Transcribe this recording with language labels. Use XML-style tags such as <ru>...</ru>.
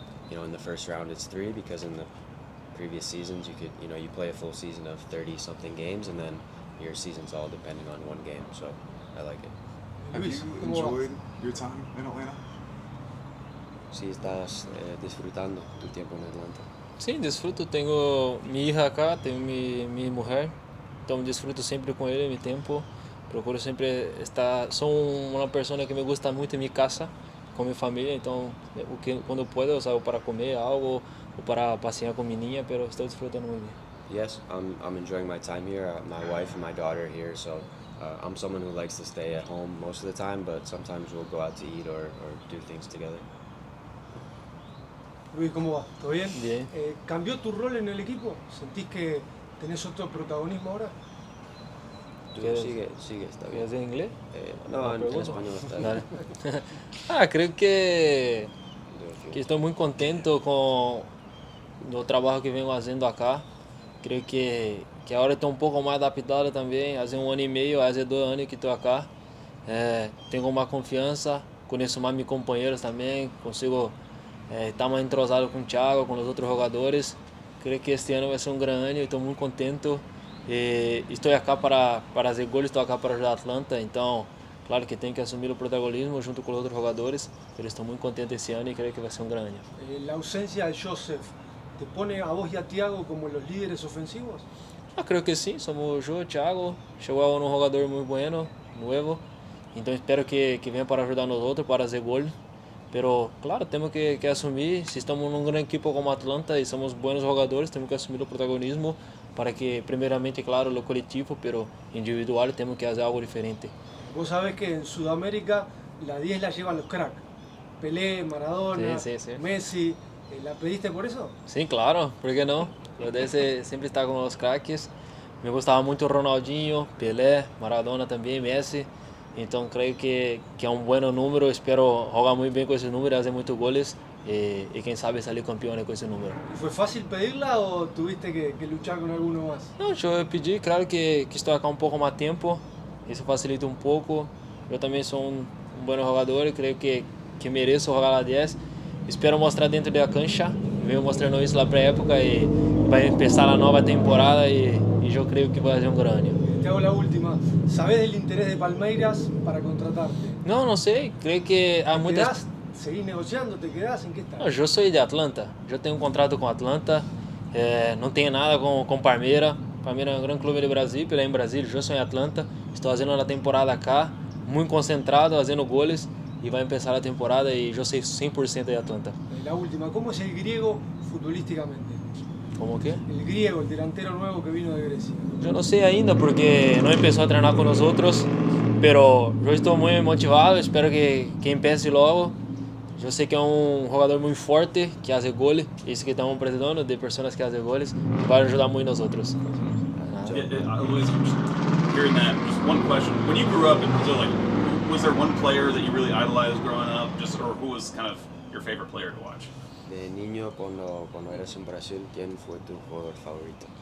<en>In the first round it's 3, because in the previous seasons you play a full season of 30-something games, and then your season's all depending on one game. So I like it. Have you enjoyed your time in Atlanta?</en> <es>Si estás disfrutando tu tiempo en Atlanta.</es> <pt>Sim, desfruto. Tenho minha hija acá, tenho minha mulher. Então desfruto sempre com ele, meu tempo. Procuro sempre estar. Sou uma pessoa que</pt> <es>me gusta</es> <pt>muito em minha casa, com minha família. Então, quando eu posso, eu saio para comer algo ou para passear com minha</pt> <es>niña, pero</es> <pt>estou desfrutando muito bem.</pt> <en>Yes, I'm enjoying my time here. My wife and my daughter are here, so I'm someone who likes to stay at home most of the time, but sometimes we'll go out to eat or do things together.</en> <es>Luis, ¿cómo va? ¿Todo bien? Bien. ¿Cambió tu rol en el equipo? ¿Sentís que tenés otro protagonismo ahora? Tú ¿Quieres- sigue, está bien. ¿Quieres en inglés? No, en pregunta. español está Dale. bien.</es> <pt>Creo que estou muito contente com o trabalho que venho fazendo acá. Creio que agora estou um pouco mais adaptado também. Há 1 ano e meio, há 2 anos que estou acá. Tenho mais confiança, conheço mais meus companheiros também, consigo estar mais entrosado com o Thiago, com os outros jogadores. Creio que este ano vai ser um grande ano e estou muito contente. Estou acá para fazer gols, estou acá para ajudar a Atlanta, então claro que tenho que assumir o protagonismo junto com os outros jogadores, mas estou muito contente esse ano e creio que vai ser um grande ano.</pt> <es>La ausencia de Joseph, ¿te pone a vos y a Thiago como los líderes ofensivos?</es> <pt>Creio que sim, somos eu, Thiago, chegou um jogador muito bueno, novo, então espero que venha para ajudar nós outros, para fazer gol. Pero claro, temos que assumir, se estamos num grande equipo como Atlanta e somos buenos jogadores, temos que assumir o protagonismo para que primeiramente, claro, o coletivo, pero individual temos que fazer algo diferente.</pt> <es>Vos sabés que en Sudamérica la 10 la llevan los cracks. Pelé, Maradona, Sí. Messi. ¿La pediste por eso?</es> <pt>Sim, claro, por que não? Eu desde sempre estar com os craques. Me gostava muito Ronaldinho, Pelé, Maradona também, Messi. Então creio que é um bom número. Espero jogar muito bem com esse número, fazer muitos goles e quem sabe sair campeão com esse número.</pt> <es>¿Fue fácil pedirla o tuviste que luchar con alguno más?</es> <pt>Não, eu pedi, claro que estou aqui um pouco mais tempo. Isso facilita um pouco. Eu também sou um bom jogador e creio que mereço jogar lá 10. Espero mostrar dentro da cancha. Venho mostrando isso lá para a época e vai começar a nova temporada e eu creio que vai ser um grande.</pt> <es>Te hago la última. ¿Sabés del interés de Palmeiras para contratarte?</es> <pt>Não sei. Creio que há</pt> <es>¿Te</es> <pt>muitas...</pt> <es>quedás? ¿Seguís negociando? ¿Te quedás? ¿En qué estás?</es> <pt>Não, eu sou de Atlanta. Já tenho um contrato com Atlanta. Não tenho nada com Palmeiras. Palmeiras é um grande clube do Brasil, pela em Brasília. Eu sou em Atlanta. Estou fazendo a temporada cá, muito concentrado, fazendo goles. E vai começar a temporada e eu sei 100% de Atlanta.</pt> <es>La última. ¿Cómo es el griego futbolísticamente?</es> <pt>Como que?</pt> <es>El griego, el delantero nuevo que vino de Grecia.</es> <pt>Eu não sei ainda porque não começou a treinar com nós outros, pero eu estou muito motivado, espero que empiece logo. Eu sei que é um jogador muito forte, que faz goles, isso que estamos precisando, de pessoas que fazem goles, vai ajudar muito nós outros.</pt> <en>Luis, just hearing that, just one question. When you grew up in Brazil, like, was there one player that you really idolized growing up, or who was kind of your favorite player to watch?</en> <es>De niño, cuando eras en Brasil, ¿quién fue tu jugador favorito?</es>